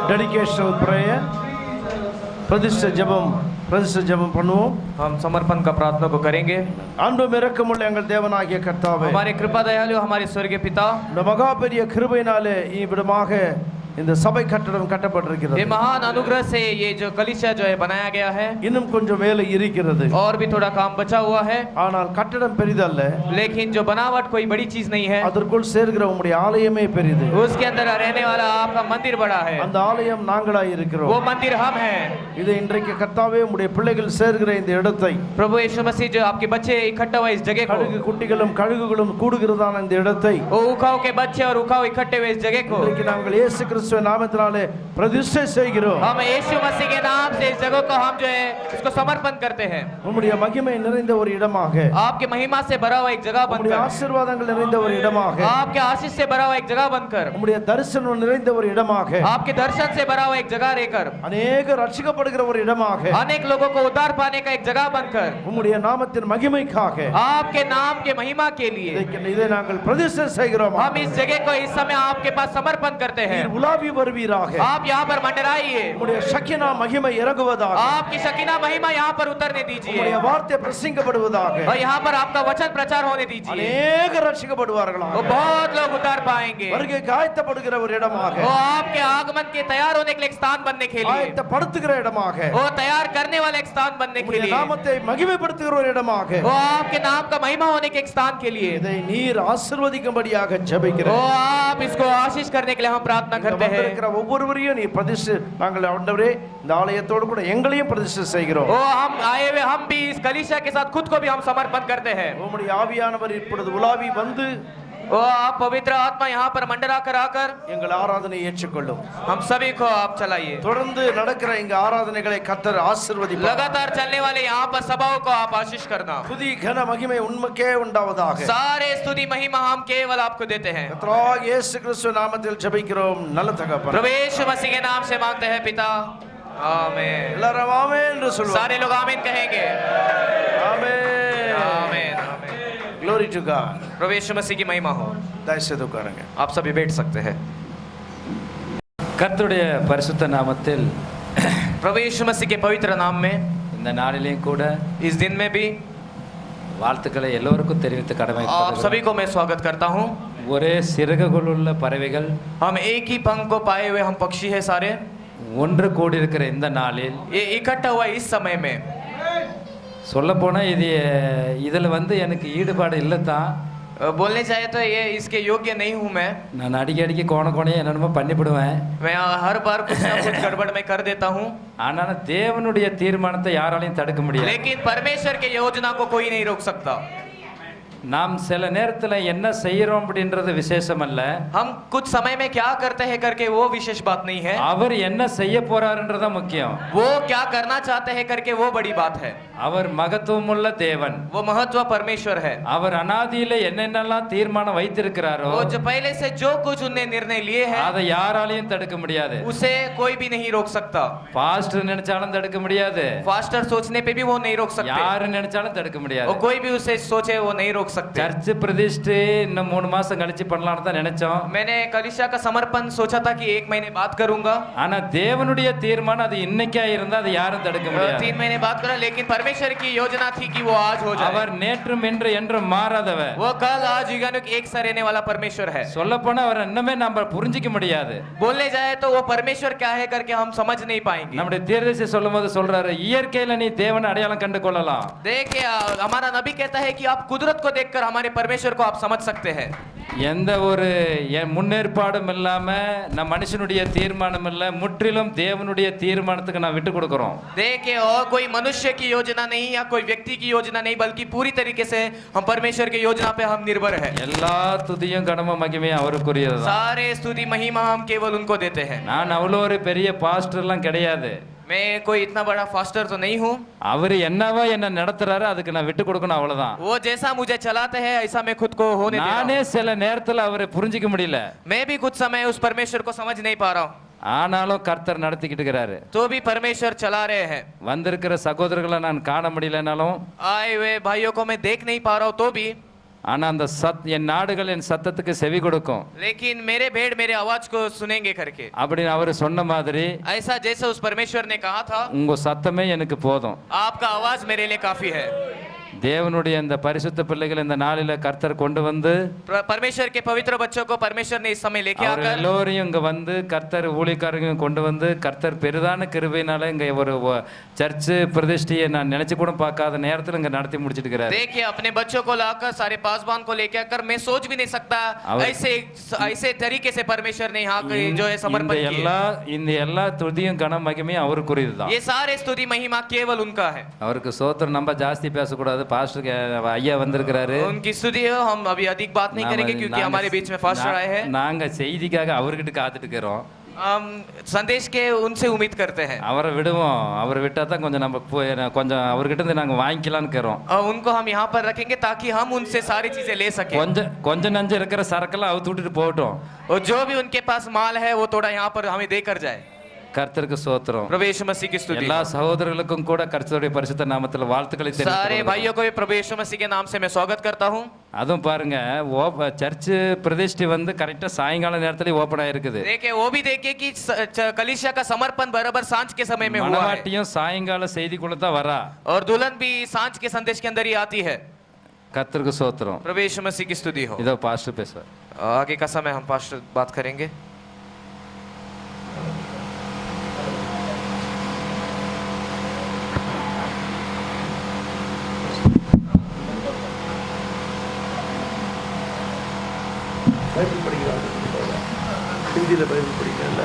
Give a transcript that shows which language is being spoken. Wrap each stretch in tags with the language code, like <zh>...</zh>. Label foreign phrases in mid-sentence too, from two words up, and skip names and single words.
<en>dedicational prayer.</en> <ta>பிரதிஷ்டை ஜெபம் பண்ணுவோம்.</ta> <hi>हम समर्पण का प्रार्थना को करेंगे।</hi> <ta>அன்பும் இரக்கமுள்ள எங்கள் தேவனாகிய கர்த்தாவே,</ta> <hi>हमारे कृपा दयालु हमारे स्वर्गीय पिता,</hi> <ta>இந்த மகா பெரிய கிருபையினாலே இவ்விடமாக இந்த சபை கட்டடம் கட்டப்பட்டிருக்கிறது.</ta> <hi>ये महान अनुग्रह से ये जो कलीसिया जो है बनाया गया है,</hi> <ta>இன்னும் கொஞ்சம் வேலை இருக்கிறது.</ta> <hi>और भी थोड़ा काम बचा हुआ है,</hi> <ta>ஆனால் கட்டடம் பெரிதல்ல,</ta> <hi>लेकिन जो बनावट कोई बड़ी चीज नहीं है।</hi> <ta>அதற்குள் சேர்கிற உம்முடைய ஆலயமே பெரிது.</ta> <hi>उसके अंदर रहने वाला आपका मंदिर बड़ा है,</hi> <ta>அந்த ஆலயம் நாங்களாய் இருக்கிறோம்.</ta> <hi>वो मंदिर हम हैं।</hi> <ta>இது இன்றைக்கு கர்த்தாவே உம்முடைய பிள்ளைகள் சேர்கிற இந்த இடத்தை,</ta> <hi>प्रभु यीशु मसीह जो आपके बच्चे इकट्ठा हुए इस जगह</hi> <ta>கழுகு</ta> <hi>को,</hi> <ta>குட்டிகளும் கழுகுகளும் கூடுகிறதான இந்த இடத்தை</ta> <hi>वो उखाव के बच्चे और उखाव इकट्ठे हुए इस जगह को</hi> <ta>இன்றைக்கு நாங்கள் இயேசு கிறிஸ்துவின் நாமத்தினாலே பிரதிஷ்டை செய்கிறோம்.</ta> <hi>हम यीशु मसीह के नाम से इस जगह को हम जो है उसको समर्पण करते हैं।</hi> <ta>உம்முடைய மகிமை நிறைந்த ஒரு இடமாக,</ta> <hi>आपके महिमा से भरा हुआ एक जगह</hi> <ta>உம்முடைய</ta> <hi>बनकर,</hi> <ta>ஆசீர்வாதங்கள் நிறைந்த ஒரு இடமாக,</ta> <hi>आपके आशीष से भरा हुआ एक जगह बनकर,</hi> <ta>உம்முடைய தரிசனம் நிறைந்த ஒரு இடமாக,</ta> <hi>आपके दर्शन से भरा हुआ एक जगह रहकर,</hi> <ta>அநேக ரட்சிக்கப்படுகிற ஒரு இடமாக,</ta> <hi>अनेक लोगों को उद्धार पाने का एक जगह बनकर,</hi> <ta>உம்முடைய நாமத்தின் மகிமைக்காக</ta> <hi>आपके नाम के महिमा के लिए</hi> <ta>இதை நாங்கள் பிரதிஷ்டை செய்கிறோம்.</ta> <hi>हम इस जगह को इस समय आपके पास समर्पण करते हैं।</hi> <ta>நீர் உலாவி வருவீராக.</ta> <hi>आप यहाँ पर मंडराइए,</hi> <ta>உம்முடைய ஷக்கினா மகிமை இறங்குவதாக.</ta> <hi>आपकी शकीना महिमा यहाँ पर उतरने दीजिए,</hi> <ta>உம்முடைய வார்த்தை பிரசங்கிக்கப்படுவதாக.</ta> <hi>और यहाँ पर आपका वचन प्रचार होने दीजिए।</hi> <ta>அநேக ரட்சிக்கப்படுவார்களாக.</ta> <hi>वो बहुत लोग उद्धार पाएंगे।</hi> <ta>வருகை காயத்தப்படுகிற ஒரு இடமாக,</ta> <hi>वो आपके आगमन के तैयार होने के लिए एक स्थान बनने के लिए,</hi> <ta>ஆயத்தப்படுத்துகிற இடமாக,</ta> <hi>वो तैयार करने वाले एक स्थान बनने के</hi> <ta>உம்முடைய</ta> <hi>लिए,</hi> <ta>நாமத்தை மகிமைப்படுத்துகிற ஒரு இடமாக,</ta> <hi>वो आपके नाम का महिमा होने के एक स्थान के लिए,</hi> <ta>இதை நீர் ஆசீர்வதிக்கும்படியாக ஜெபிக்கிறேன்.</ta> <hi>वो आप इसको आशीष करने के लिए हम प्रार्थना करते हैं।</hi> <ta>வந்திருக்கிற ஒவ்வொருவரையும் நீ பிரதிஷ்டை, நாங்கள் ஆண்டவரே இந்த ஆலயத்தோடு கூட எங்களையும் பிரதிஷ்டை செய்கிறோம்.</ta> <hi>वो हम आए हुए हम भी इस कलीसिया के साथ खुद को भी हम समर्पण करते हैं।</hi> <ta>உம்முடைய ஆவியானவர் இப்பொழுது உலாவி வந்து</ta> <hi>वो आप पवित्र आत्मा यहाँ पर मंडरा कर आकर</hi> <ta>எங்கள் ஆராதனையை ஏற்றுக்கொள்ளும்.</ta> <hi>हम सभी को आप चलाइए।</hi> <ta>தொடர்ந்து நடக்கிற எங்க ஆராதனைகளை கர்த்தர் ஆசீர்வதிப்பார்.</ta> <hi>लगातार चलने वाले यहाँ पर सभाओं को आप आशीष करना।</hi> <ta>துதி கன மகிமை உண்மைக்கே உண்டாவதாக.</ta> <hi>सारे स्तुति महिमा हम केवल आपको देते हैं।</hi> <ta>கர்த்தராகிய இயேசு கிறிஸ்து நாமத்தில் ஜெபிக்கிறோம் நல்ல தகப்பனே.</ta> <hi>प्रभु यीशु मसीह के नाम से मांगते हैं पिता, आमीन।</hi> <ta>எல்லாரும் ஆமென் என்று சொல்லுவோம்.</ta> <hi>सारे लोग आमीन कहेंगे।</hi> <ta>ஆமென்.</ta> <hi>आमीन आमीन।</hi> <en>Glory to God.</en> <hi>प्रभु यीशु मसीह की महिमा हो।</hi> <ta>தயவு செய்து உட்காருங்க.</ta> <hi>आप सभी बैठ सकते हैं।</hi> <ta>கர்த்தருடைய பரிசுத்த நாமத்தில்</ta> <hi>प्रभु यीशु मसीह के पवित्र नाम में</hi> <ta>இந்த நாளிலேயும் கூட</ta> <hi>इस दिन में भी</hi> <ta>வாழ்த்துக்களை எல்லோருக்கும் தெரிவித்து</ta> <hi>आप</hi> <ta>கடமைப்படுகிறேன்.</ta> <hi>सभी को मैं स्वागत करता हूँ।</hi> <ta>ஒரே சிறகுகளுள்ள பறவைகள்</ta> <hi>हम एक ही पंख को पाए हुए हम पक्षी हैं सारे,</hi> <ta>ஒன்று கூடியிருக்கிற இந்த நாளில்</ta> <hi>ये इकट्ठा हुआ इस समय में</hi> <ta>சொல்லப்போனால் இதில் எனக்கு ஈடுபாடு இல்லை தான்.</ta> <hi>बोलने चाहे तो ये इसके योग्य नहीं हूँ मैं</hi> <ta>நான் அடிக்கடிக்கு கோணையே என்னென்னமோ பண்ணிவிடுவேன்.</ta> <hi>हर बार कुछ ना कुछ गड़बड़ में कर देता हूँ,</hi> <ta>ஆனாலும் தேவனுடைய தீர்மானத்தை யாராலையும் தடுக்க முடியாது.</ta> <hi>लेकिन परमेश्वर के योजना को कोई नहीं रोक सकता।</hi> <ta>நாம் சில நேரத்தில் என்ன செய்கிறோம் அப்படின்றது விசேஷம் அல்ல,</ta> <hi>हम कुछ समय में क्या करते हैं करके वो विशेष बात नहीं है,</hi> <ta>அவர் என்ன செய்ய போறாருன்றதா முக்கியம்.</ta> <hi>वो क्या करना चाहते हैं करके वो बड़ी बात है।</hi> <ta>அவர் மகத்துவமுள்ள தேவன்,</ta> <hi>वो महत्व परमेश्वर है।</hi> <ta>அவர் அனாதியில என்னென்னலாம் தீர்மானம் வைத்திருக்கிறாரோ</ta> <hi>वो जो पहले से जो कुछ उन्हें निर्णय लिए हैं</hi> <ta>அதை யாராலையும் தடுக்க முடியாது.</ta> <hi>उसे कोई भी नहीं रोक सकता।</hi> <ta>பாஸ்டர் நினைச்சாலும் தடுக்க முடியாது,</ta> <hi>फास्टर सोचने पे भी वो नहीं रोक सकते,</hi> <ta>யாரு நினைச்சாலும் தடுக்க</ta> <hi>और</hi> <ta>முடியாது.</ta> <hi>कोई भी उसे सोचे वो नहीं रोक सकते।</hi> <ta>சர்ச் பிரதிஷ்டை இன்னும் 3 மாசம் கழிச்சு பண்ணலாம்னு தான் நினைச்சோம்.</ta> <hi>मैंने कलीसिया का समर्पण सोचा था कि 1 महीने बात करूंगा,</hi> <ta>ஆனா தேவனுடைய தீர்மானம் அது இன்னைக்கா இருந்தா அது யாரும் தடுக்க முடியாது.</ta> <hi>3 महीने बात करा, लेकिन परमेश्वर की योजना थी कि वो आज हो जाए।</hi> <ta>அவர் நேற்றும் இன்று என்றும் மாறாதவர்.</ta> <hi>वो कल आज युगानुग एक सा रहने वाला परमेश्वर है।</hi> <ta>சொல்ல போனா அவர் இன்னமே நம்ம புரிஞ்சிக்க முடியாது.</ta> <hi>बोलने जाए तो वो परमेश्वर क्या है करके हम समझ नहीं पाएंगे।</hi> <ta>நம்முடைய தீர்க்கதரிசி சொல்லும்போது சொல்றாரு, இயற்கையில நீ தேவனை அடையாளம் கண்டு கொள்ளலாம்.</ta> <hi>देखिए हमारा नबी कहता है कि आप कुदरत को देखकर हमारे परमेश्वर को आप समझ सकते हैं।</hi> <ta>எந்த ஒரு முன்னேற்பாடும் இல்லாம நம்ம மனுஷனுடைய தீர்மானம் இல்ல, முற்றிலும் தேவனுடைய தீர்மானத்துக்கு நான் விட்டு கொடுக்கிறோம்.</ta> <hi>देखिए और कोई मनुष्य की योजना नहीं या कोई व्यक्ति की योजना नहीं, बल्कि पूरी तरीके से हम परमेश्वर की योजना पे हम निर्भर है।</hi> <ta>எல்லா துதியும் கடமை மகிமையும் அவருக்குரியதுதான்.</ta> <hi>सारे स्तुति महिमा हम केवल उनको देते हैं।</hi> <ta>நான் அவ்வளோ ஒரு பெரிய பாஸ்டர்லாம் கிடையாது.</ta> <hi>मैं कोई इतना बड़ा फास्टर तो नहीं हूँ।</hi> <ta>அவர் என்னவா என்ன நடத்துறாரு அதுக்கு நான் விட்டு கொடுக்கணும், அவ்வளவுதான்.</ta> <hi>वो जैसा मुझे चलाते हैं ऐसा मैं खुद को होने दे रहा</hi> <ta>நானே</ta> <hi>हूँ।</hi> <ta>சில நேரத்துல அவரை புரிஞ்சிக்க முடியல,</ta> <hi>मैं भी कुछ समय उस परमेश्वर को समझ नहीं पा रहा हूँ,</hi> <ta>ஆனாலும் கர்த்தர் நடத்திக்கிட்டு இருக்கிறாரு.</ta> <hi>तो भी परमेश्वर चला रहे हैं।</hi> <ta>வந்திருக்கிற சகோதரர்களை நான் காண முடியலனாலும்</ta> <hi>आए हुए भाइयों को मैं देख नहीं पा रहा हूँ, तो भी</hi> <ta>ஆனா அந்த என் நாடுகள் என் சத்தத்துக்கு செவி கொடுக்கும்</ta> <hi>लेकिन मेरे भेड़ मेरे आवाज को सुनेंगे करके</hi> <ta>அப்படின்னு அவர் சொன்ன மாதிரி</ta> <hi>ऐसा जैसा उस परमेश्वर ने कहा था,</hi> <ta>உங்க சத்தமே எனக்கு போதும்.</ta> <hi>आपका आवाज मेरे लिए काफी है।</hi> <ta>தேவனுடைய இந்த பரிசுத்த பிள்ளைகள் இந்த நாளில கர்த்தர் கொண்டு வந்து</ta> <hi>परमेश्वर के पवित्र बच्चों को परमेश्वर ने इस समय लेके</hi> <ta>அவர்</ta> <hi>आकर</hi> <ta>எல்லோரையும் இங்க வந்து கர்த்தர் ஊழியக்காரங்க கொண்டு வந்து கர்த்தர் பெரிதான கிருபையினால இங்க ஒரு சர்ச் பிரதிஷ்டையை நான் நினைச்சு கூட பார்க்காத நேரத்துல இங்க நடத்தி முடிச்சிட்டு இருக்கிறார்.</ta> <hi>देखिए अपने बच्चों को लाकर सारे पासबान को लेके आकर मैं सोच भी नहीं सकता ऐसे तरीके से परमेश्वर ने यहाँ जो है समर्पण किया।</hi> <ta>இந்த எல்லா துதியும் கன மகிமையும் அவருக்குரியதுதான்.</ta> <hi>ये सारे स्तुति महिमा केवल उनका है।</hi> <ta>அவருக்கு ஸ்தோத்திரம். நம்ம ஜாஸ்தி பேசக்கூடாது. பாஸ்டர் ஐயா வந்திருக்கிறாரு.</ta> <hi>उनकी स्तुति हम अभी अधिक बात नहीं करेंगे क्योंकि हमारे बीच में फास्टर आए हैं।</hi> <ta>நாங்க செய்திக்காக அவர்கிட்ட காத்துட்டு இருக்கிறோம்.</ta> <hi>हम संदेश के उनसे उम्मीद करते हैं।</hi> <ta>அவரை விடுவோம். அவரை விட்டா தான் கொஞ்சம் நம்ம கொஞ்சம் அவர்கிட்ட இருந்து நாங்க வாங்கிக்கலாம்னு இருக்கிறோம்.</ta> <hi>उनको हम यहाँ पर रखेंगे ताकि हम उनसे सारी चीजें ले सकें।</hi> <ta>கொஞ்சம் நஞ்சு இருக்கிற சரக்கெல்லாம் அவுத்து விட்டுட்டு போகட்டும்.</ta> <hi>और जो भी उनके पास माल है वो थोड़ा यहाँ पर हमें देकर जाए।</hi> <ta>கர்த்தருக்கு ஸ்தோத்திரம்.</ta> <hi>प्रभु यीशु मसीह की स्तुति।</hi> <ta>எல்லா சகோதரர்களுக்கும் கூட கர்த்தருடைய பரிசுத்த நாமத்தில் வாழ்த்துக்களை தெரிவித்துக்</ta> <hi>सारे भाइयों को भी प्रभु यीशु मसीह के नाम से मैं स्वागत करता हूँ।</hi> <ta>அதுவும் பாருங்க சர்ச் பிரதிஷ்டை வந்து கரெக்டா சாயங்கால நேரத்துல ஓபன் ஆயிருக்குது.</ta> <hi>देखिए वो भी देखिए कि कलीसिया का समर्पण बराबर सांझ के समय में हुआ है।</hi> <ta>மணவாட்டியும் சாயங்கால செய்திக்குள்ள தான் வரா.</ta> <hi>और दुल्हन भी सांझ के संदेश के अंदर ही आती है।</hi> <ta>கர்த்தருக்கு ஸ்தோத்திரம்.</ta> <hi>प्रभु यीशु मसीह की स्तुति हो।</hi> <ta>இதோ பாஸ்டர் பேசுவார்.</ta> <hi>आगे का समय हम पास्टर बात करेंगे।</hi> <ta>பைபிள் படிக்கிறாங்க, ஹிந்தியில் பைபிள் படிக்கிறேன்ல.</ta>